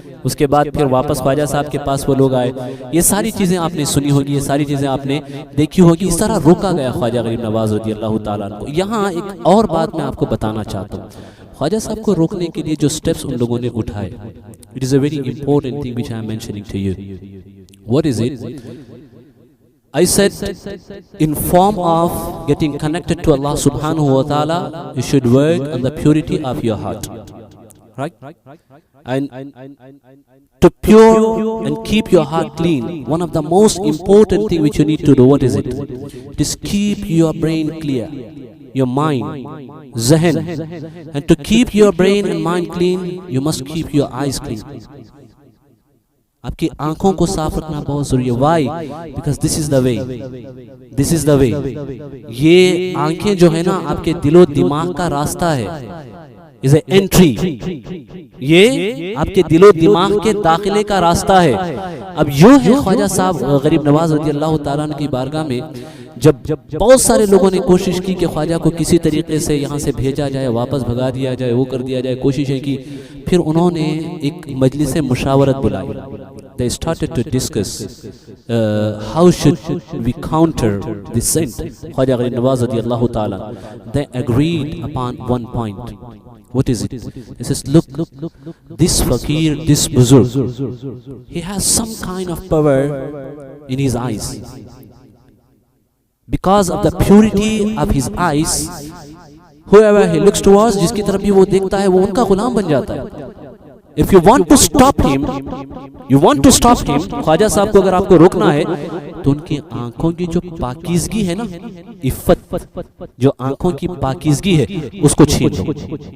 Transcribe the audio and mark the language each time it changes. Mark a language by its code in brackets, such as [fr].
[ur] اس کے بعد پھر واپس خواجہ صاحب کے پاس وہ لوگ آئے. یہ ساری چیزیں آپ نے سنی ہوگی, یہ ساری چیزیں آپ نے دیکھی ہوگی. اس طرح روکا گیا خواجہ غریب نواز رضی اللہ تعالیٰ عنہ کو. یہاں ایک اور بات میں آپ کو بتانا چاہتا ہوں, خواجہ صاحب کو روکنے کے لیے جو سٹیپس ان لوگوں نے اٹھائے, [en] it is a very important thing which I am mentioning to you. What is it? I said, in form of getting connected to Allah subhanahu wa ta'ala, you should work on the purity of your heart. Right? And to pure and keep your heart clean, one of the most important thing which you need to do, what is it? It is keep your brain clear. your mind, zahn. And to keep your brain and mind clean, you must keep your eyes clean. [ur] آپ کی آنکھوں کو صاف رکھنا بہت ضروری ہے. [en] Why? Because this is the way. This is the way. [ur] یہ آنکھیں جو ہے نا آپ کے دل و دماغ کا راستہ ہے. [en] is an entry. [ur] یہ آپ کے دل و دماغ کے داخلے کا راستہ ہے. اب یوں ہے خواجہ صاحب غریب نواز رضی اللہ تعالیٰ عنہ کی بارگاہ میں جب بہت سارے لوگوں نے کوشش کی کہ خواجہ کو کسی طریقے سے یہاں سے بھیجا جائے, واپس بھگا دیا جائے, وہ کر دیا جائے, کوششیں کی, پھر انہوں نے ایک مجلس مشاورت بلائی. [en] They started to discuss how should we counter the sin. Khwaja Gharib Nawaz رضی اللہ تعالیٰ, they agreed upon one point. What is it? He says, look, this fakir, this buzurg, he has some kind of power in his eyes. Because of the purity of his eyes, whoever he looks towards, [ur] جس کی طرف بھی وہ دیکھتا ہے وہ ان کا غلام بن جاتا ہے. [en] If you want to stop him, [ur] خواجہ صاحب کو اگر آپ کو روکنا ہے تو ان کی آنکھوں کی جو پاکیزگی ہے نا, عفت, جو آنکھوں کی پاکیزگی ہے اس کو چھین دو.